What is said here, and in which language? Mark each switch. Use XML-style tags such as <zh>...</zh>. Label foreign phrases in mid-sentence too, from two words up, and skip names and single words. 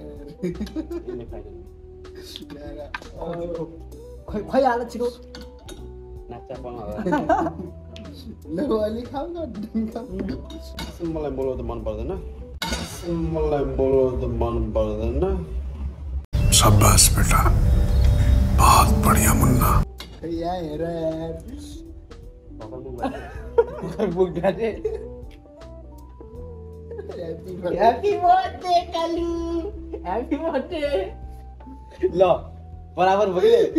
<ne>खै हाल छिटो नाच्चा बनाउ ल अलि खाऊ न मलाई बोलाउ त मन पर्दैन मलाई बोलो त मन पर्दैन</ne> <hi>शाबाश बेटा बहुत बढ़िया मुन्ना</hi> <ne>यहाँ हेर यार</ne> <en>happy birthday Kalu happy birthday</en> <ne>ल बराबर भयो</ne>